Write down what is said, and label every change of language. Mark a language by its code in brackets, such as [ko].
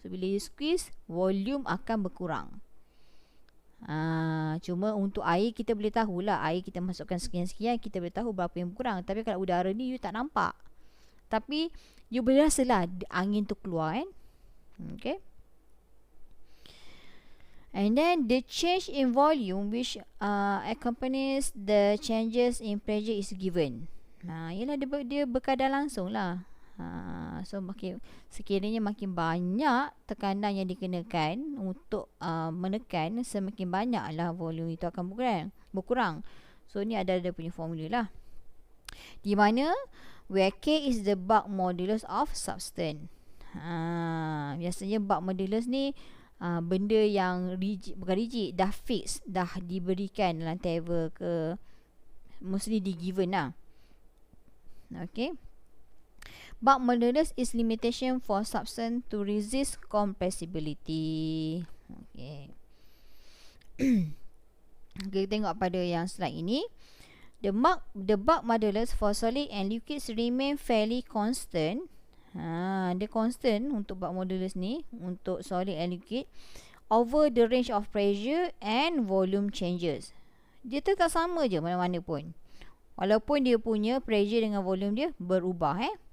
[ms] So bila you squeeze, volume akan berkurang. Cuma untuk air kita boleh tahulah, air kita masukkan sekian-sekian, kita boleh tahu berapa yang berkurang. Tapi kalau udara ni you tak nampak. Tapi you boleh rasalah angin tu keluar kan. Okay. [en] And then the change in volume which accompanies the changes in pressure is given. [ms] Ialah dia berkadar langsung lah. So sekiranya makin banyak tekanan yang dikenakan untuk menekan, semakin banyaklah volume itu akan berkurang. So ni ada dia punya formula lah. Di mana [en] where K is the bulk modulus of substance. [ms] Biasanya bulk modulus ni benda yang rigid, bukan rigid, dah fix, dah diberikan dalam table ke, mostly di given lah. Okay. [en] Bulk modulus is limitation for substance to resist compressibility. Okay. [ms] Kita tengok pada yang slide ini. [en] The bulk modulus for solid and liquids remain fairly constant. [ms] Dia constant untuk bulk modulus ni, untuk solid and liquid, [en] over the range of pressure and volume changes. [ms] Dia tetap sama je mana-mana pun, walaupun dia punya pressure dengan volume dia berubah.